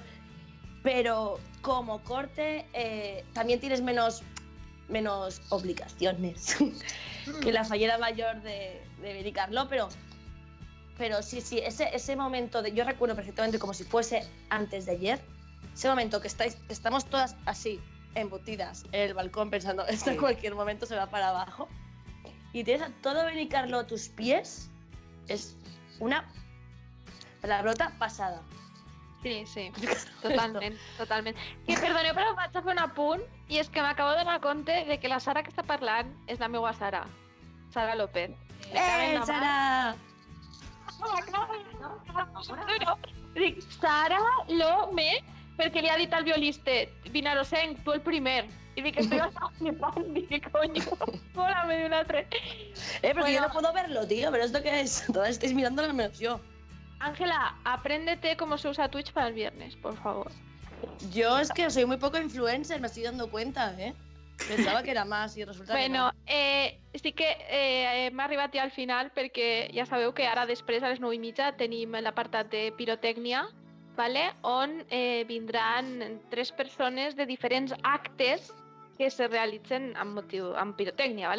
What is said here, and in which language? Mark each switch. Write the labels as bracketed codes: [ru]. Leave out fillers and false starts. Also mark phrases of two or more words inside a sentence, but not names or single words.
[es] Pero como corte también tienes menos obligaciones que la fallera mayor de Benicarló, pero sí, ese momento, yo recuerdo perfectamente como si fuese antes de ayer, ese momento que estamos todas así, embutidas en el balcón pensando, esto en cualquier momento se va para abajo, y tienes a todo Benicarló a tus pies, es una palabrota pasada. [ca] Sí, totalment. Que perdoneu, però vaig a fer un apunt i és que m'acabo de donar compte de que la Sara que està parlant és la meva Sara López. Sara! Dic, Sara López, perquè li ha dit al violista, Vinarosenc, tu el primer. Y dic, [es] estoy hasta flipant, dic, coño, mólame [ca] de un altre. [es] Pero bueno, yo no puedo verlo, tío, pero ¿esto qué es? Todas estáis mirándolo menos yo. Ángela, apréndete cómo se usa Twitch para el viernes, por favor. Yo es que soy muy poco influencer, me estoy dando cuenta, ¿eh? Pensaba que era más y resulta bueno, que no. [ca] sí que m'ha arribat ja al final perquè ja sabeu que ara després a les 9:30 tenim l'apartat de pirotècnia, vale? On vindran 3 persones de diferents actes que se realitzen amb pirotècnia, vale?